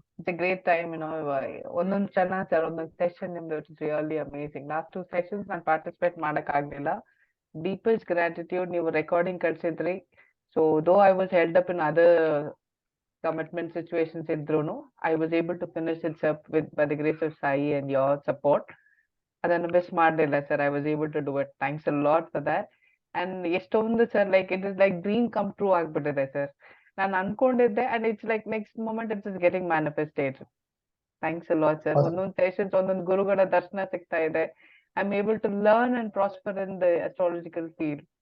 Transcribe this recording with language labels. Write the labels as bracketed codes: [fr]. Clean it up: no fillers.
[en] It's a great time, [kn] ಒಂದೊಂದು ಚೆನ್ನಾಗಿ sir, ಒಂದೊಂದು ಸೆಷನ್ ನಿಮ್ದು [en] It's really amazing. [kn] Last 2 sessions ನಾನು ಪಾರ್ಟಿಸಿಪೇಟ್ ಮಾಡಕ್ ಆಗ್ಲಿಲ್ಲ. Deepest gratitude. ನೀವು recording ಕಳ್ಸಿದ್ರಿ. [en] So though I was held up in other commitment situations idrunu, I was able to finish it up by the grace of Sai and your support. [kn] ಅದನ್ನು miss ಮಾಡಲಿಲ್ಲ sir. [en] I was able to do it. Thanks a lot for that. And [kn] ಎಷ್ಟೊಂದು sir [en] like it is like dream come true [kn] ಆಗ್ಬಿಟ್ಟಿದೆ sir. ನಾನು ಅನ್ಕೊಂಡಿದ್ದೆ [en] And it's like next moment it's is getting manifested. Thanks a lot sir. [kn] ಒಂದೊಂದು sessions ಒಂದೊಂದು ಗುರುಗಳ ದರ್ಶನ ಸಿಗ್ತಾ ಇದೆ. [en] I am able to learn and prosper in the astrological field.